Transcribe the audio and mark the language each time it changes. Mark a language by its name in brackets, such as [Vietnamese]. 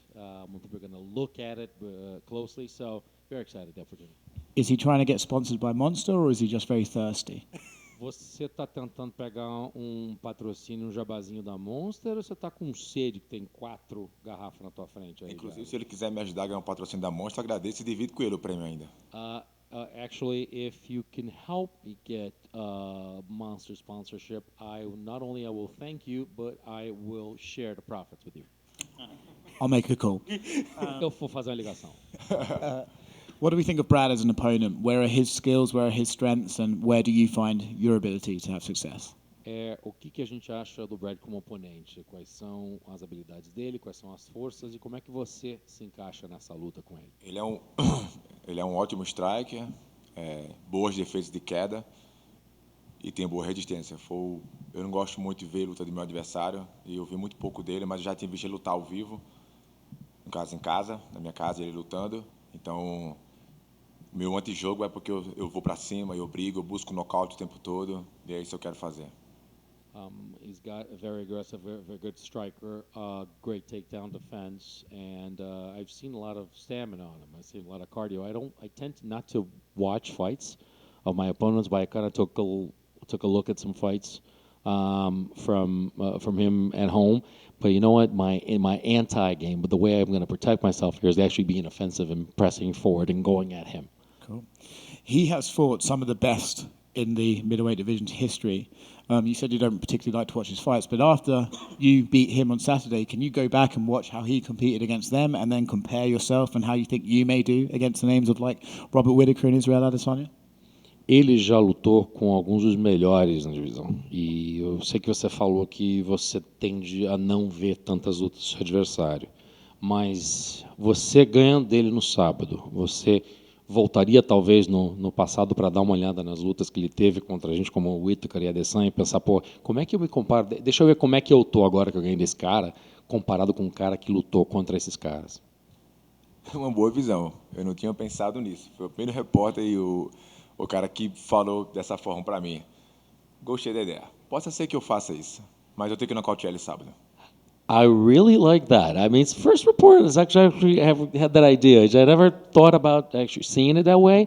[English] More people are going to look at it closely. So very excited that opportunity. Is he trying to get sponsored by Monster or is he just very thirsty? [Portuguese] Você está tentando pegar patrocínio, jabazinho da Monster, ou você está com sede que tem 4 garrafas na tua frente? Aí, inclusive, se ele quiser me ajudar a ganhar um patrocínio da Monster, agradeço e divido com ele o prêmio ainda. [English] Actually, if you can help me get Monster sponsorship, not only I will thank you, but I will share the profits with you. I'll make a call. [Portuguese] Eu vou fazer uma ligação. [English] What do we think of Brad as an opponent? Where are his skills, where are his strengths, and where do you find your ability to have success? [Portuguese] O que a gente acha do Brad como oponente? Quais são as habilidades dele, quais são as forças e como é que você se encaixa nessa luta com ele? Ele é um ótimo striker, boas defesas de queda e tem boa resistência. Eu não gosto muito de ver a luta do meu adversário e eu vi muito pouco dele, mas já tinha visto ele lutar ao vivo, no caso em casa, na minha casa, ele lutando. Então, meu antijogo é porque eu vou para cima, eu brigo, eu busco nocaute o tempo todo e é isso que eu quero fazer. [English] He's got a very aggressive, very good striker, great takedown defense, and I've seen a lot of stamina on him. I've seen a lot of cardio. I tend not to watch fights of my opponents, but I kind of took a look at some fights from him at home. But you know what? In my anti-game, but the way I'm going to protect myself here is actually being offensive and pressing forward and going at him. Cool. He has fought some of the best in the middleweight division's history. You said you don't particularly like to watch his fights, but after you beat him on Saturday, can you go back and watch how he competed against them and then compare yourself and how you think you may do against the names of like Robert Whittaker and Israel Adesanya? [Portuguese] Ele já lutou com alguns dos melhores na divisão. E eu sei que você falou que você tende a não ver tantas lutas do seu adversário. Mas você ganhando dele no sábado, você voltaria talvez no passado para dar uma olhada nas lutas que ele teve contra a gente, como o Whittaker e a Adesanya, e pensar, como é que eu me comparo? Deixa eu ver como é que eu tô agora que eu ganhei desse cara, comparado com um cara que lutou contra esses caras. É uma boa visão. Eu não tinha pensado nisso. Foi o primeiro repórter e o cara que falou dessa forma para mim. Gostei da ideia. Pode ser que eu faça isso, mas eu tenho que nocautear ele sábado. [English] I really like that. I mean, it's the first report is actually had that idea. I never thought about actually seeing it that way.